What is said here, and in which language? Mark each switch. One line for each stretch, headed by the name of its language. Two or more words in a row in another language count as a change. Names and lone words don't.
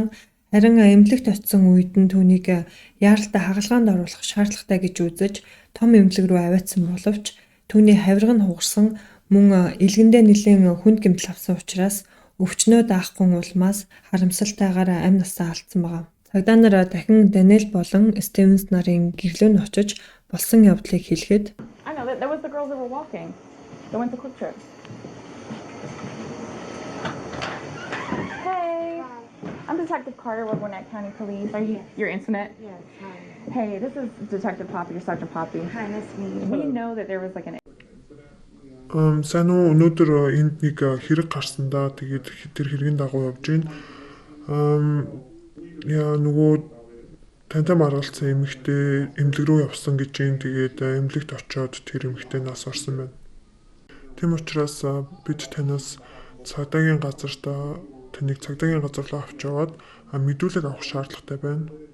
Mongolian: Харин эмнэлэгт очисон үед нь түүнийг яаралтай хагалгаанд оруулах шаардлагатай гэж үзэж том эмнэлэг рүү аваадсан боловч түүний хавирга нь хугарсан мөн илгэндээ нэлээд хүнд гэмтэл авсан учраас өвчнөө даахгүй улмаас харамсалтайгаар амь насаа алдсан байна. Цагдаа нар дахин Даниэл болон Стивенс нарын гэрлөө нь очиж болсон явдлыг хэлэхэд
English: I know that was the girls that were walking. They went to Quick Trip. Hey, I'm Detective Carter with Gwinnett County Police. Are you your internet? Yes, hi. Hey, this is Detective Poppy, or Sergeant Poppy. Hi, nice to meet you. We know that there was like an
Mongolian: Сайн уу өнөөдөр энд нэг хэрэг гарсандаа тэгээд тэр хэргийн дагуу явж байна. Яа нөгөө тантай маргалцсан эмэгтэй эмнэлэг рүү явсан гэж юм. Тэгээд эмнэлэгт очиод тэр эмэгтэй нас орсон байна. Тэм учраас бид танаас цагдаагийн газарт таныг цагдаагийн газар руу авч яваад мэдүүлэг авах шаардлагатай байна.